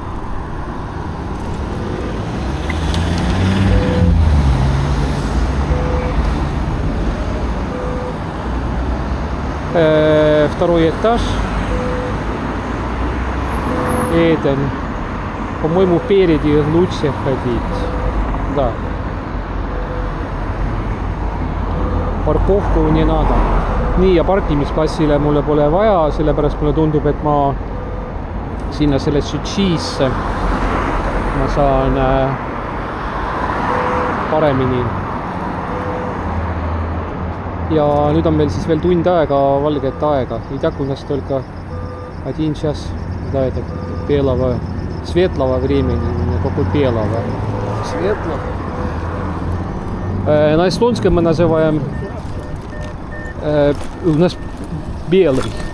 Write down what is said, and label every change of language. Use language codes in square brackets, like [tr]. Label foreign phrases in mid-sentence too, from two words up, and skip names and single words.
[ru] Второй этаж. Эден. По-моему, впереди лучше ходить. Да. Parkovku не надо. [et] Nii, ja parkimisplassile mulle pole vaja, sellepärast mulle tundub, et ma sinna sellesse Cheese ma saan paremini. Ja nüüd on meil siis veel tund aega valget aega. [ru] И так у нас только 1 час до этого белого, светлого времени, не только белого. Светлого. На эстонском мы называем у нас белый.